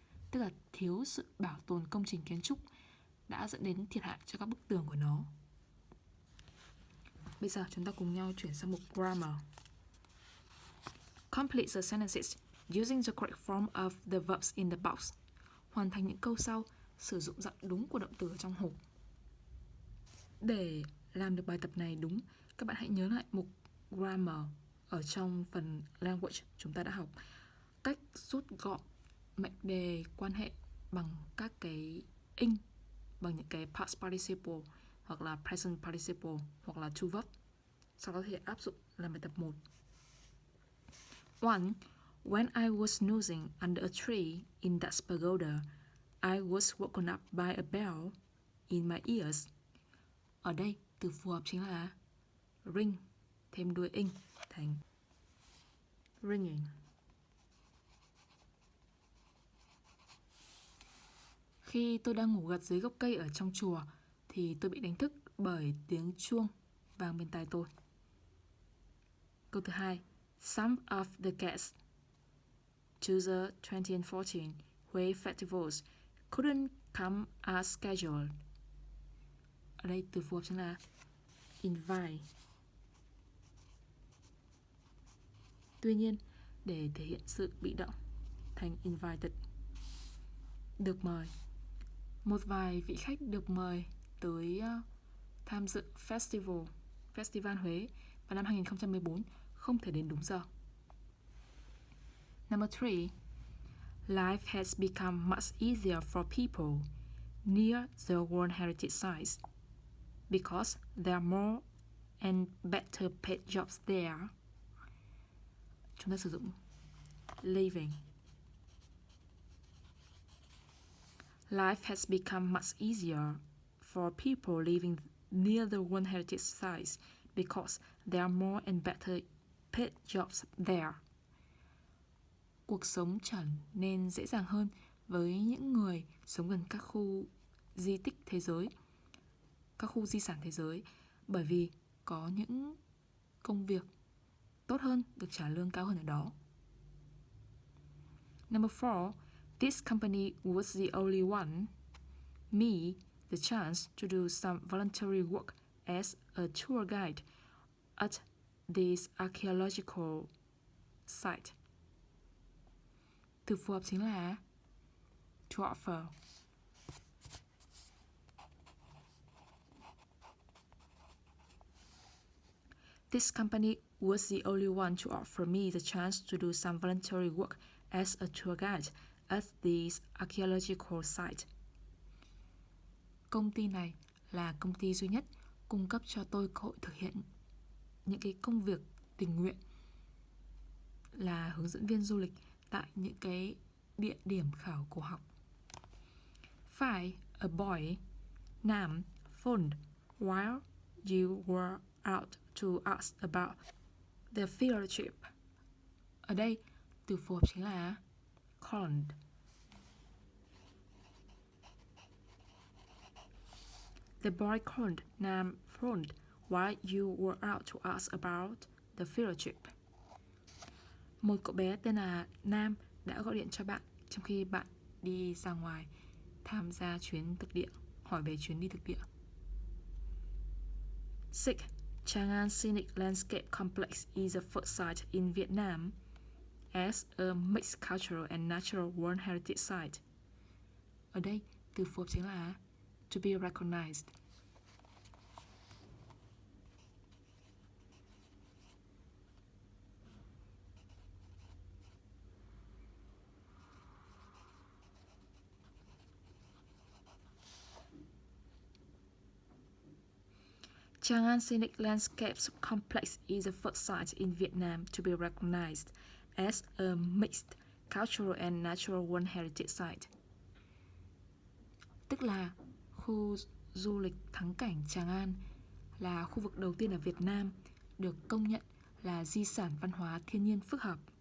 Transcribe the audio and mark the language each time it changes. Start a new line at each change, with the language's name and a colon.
Vietnamese: Tức là thiếu sự bảo tồn công trình kiến trúc đã dẫn đến thiệt hại cho các bức tường của nó. Bây giờ chúng ta cùng nhau chuyển sang mục grammar.
English: Complete the sentences using the correct form of the verbs in the box.
Vietnamese: Hoàn thành những câu sau sử dụng dạng đúng của động từ ở trong hộp. Để làm được bài tập này đúng, các bạn hãy nhớ lại mục grammar ở trong phần language chúng ta đã học. Cách rút gọn mệnh đề quan hệ bằng các cái ing, bằng những cái past participle hoặc là present participle hoặc là to verb. Sau đó thì áp dụng làm bài tập 1.
English: 1. When I was snoozing under a tree in that pagoda, I was woken up by a bell in my ears.
Vietnamese: Ở đây từ phù hợp chính là ring thêm đuôi ing thành ringing. Khi tôi đang ngủ gật dưới gốc cây ở trong chùa thì tôi bị đánh thức bởi tiếng chuông vang bên tai tôi. Câu thứ 2.
English: Some of the guests to the 2014 Huế festivals couldn't come as scheduled.
Vietnamese: Ở đây từ phù hợp chính là invite. Tuy nhiên, để thể hiện sự bị động thành invited. Được mời. Một vài vị khách được mời tới tham dự Festival Huế vào năm 2014 không thể đến đúng giờ.
English: Number 3. Life has become much easier for people near the World Heritage Sites because there are more and better paid jobs there.
Vietnamese: Chúng ta sử dụng living.
English: Life has become much easier for people living near the World Heritage Sites because there are more and better paid jobs there.
Vietnamese: Cuộc sống trở nên dễ dàng hơn với những người sống gần các khu di tích thế giới, các khu di sản thế giới, bởi vì có những công việc tốt hơn, được trả lương cao hơn ở đó.
English: Number 4. This company was the only one me the chance to do some voluntary work as a tour guide at this archaeological site.
Vietnamese: Từ phù hợp chính là to offer.
English: This company was the only one to offer me the chance to do some voluntary work as a tour guide at this archaeological site.
Vietnamese: Công ty này là công ty duy nhất cung cấp cho tôi cơ hội thực hiện những cái công việc tình nguyện là hướng dẫn viên du lịch tại những cái địa điểm khảo cổ học.
English: 5. A boy named Phần while you were out to ask about the field trip.
Vietnamese: Ở đây từ phù hợp chính là called.
English: The boy called named Phần while you were out to ask about the field trip.
Vietnamese: Một cậu bé tên là Nam đã gọi điện cho bạn trong khi bạn đi ra ngoài tham gia chuyến thực địa, hỏi về chuyến đi thực địa.
English: 6. Chang'an Scenic Landscape Complex is the first site in Vietnam as a mixed cultural and natural World Heritage Site.
Vietnamese: Ở đây, từ phù hợp chính là to be recognized.
English: Chang'an Scenic Landscapes Complex is the first site in Vietnam to be recognized as a mixed cultural and natural World Heritage Site.
Vietnamese: Tức là khu du lịch thắng cảnh Tràng An là khu vực đầu tiên ở Việt Nam được công nhận là di sản văn hóa thiên nhiên phức hợp.